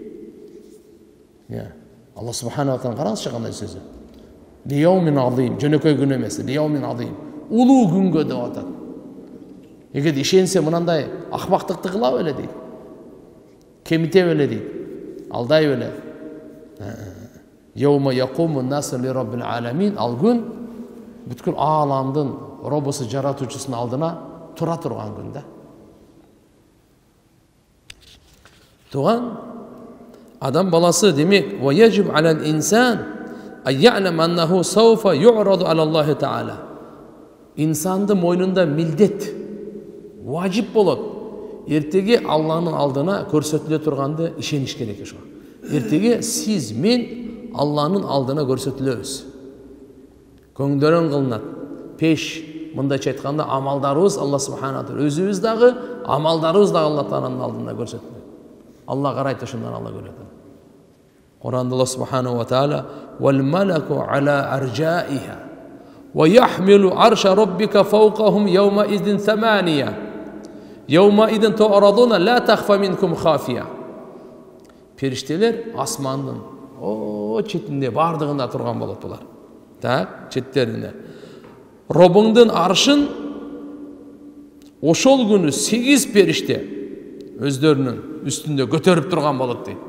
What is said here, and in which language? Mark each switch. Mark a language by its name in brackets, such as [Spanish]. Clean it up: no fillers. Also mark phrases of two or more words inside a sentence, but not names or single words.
[Kyrgyz] Я, [Arabic] الله سبحانه وتعالى [Kyrgyz] караңызчы кандай сөзү. [Arabic] ليوم عظيم, [Kyrgyz] жөнөкөй күн эмес, [Arabic] ليوم عظيم. [Kyrgyz] Улуу күнгө деп атат. Эгер ишенсе мынандай акмактыкты кыла беле дейт. Кемите беле дейт. Алдай беле. [Arabic] يوم يقوم الناس لرب العالمين. [Kyrgyz] Ал күн бүткүл ааламдын робосу жаратуучусунун алдына тура турган күн да. Туган адам баласы демек [Arabic] ويجب على الإنسان أن يعلم أنه سوف يعرض على الله تعالى. [Kyrgyz] Инсандын мойнунда милдет, важип болот. Эртеге Алланын алдына көрсөтүлө турганды ишениш керек ошо. Эртеге сиз мен Алланын алдына көрсөтүлөбүз. Көңдөрөн кылынат. Пеш, мындайча айтканда амалдарыбыз [Arabic] الله سبحانه تعالى, [Kyrgyz] өзүбүз дагы амалдарыбыз дагы Алла Тааланын алдында көрсөтүлөт. Алла карайт, ошондон Алла көрөт. [Arabic] Куранда الله سبحانه وتعالى والملك على أرجائها ويحمل عرش ربك فوقهم يومئذ ثمانية يومئذ تعرضون لا تخفى منكم خافية. [Kyrgyz] Периштелер асмандын четинде бардыгында турган болот булар. Так, четтерине. Робуңдун аршын ошол күнү 8 периште өздөрүнүн үстүндө көтөрүп турган болот дейт.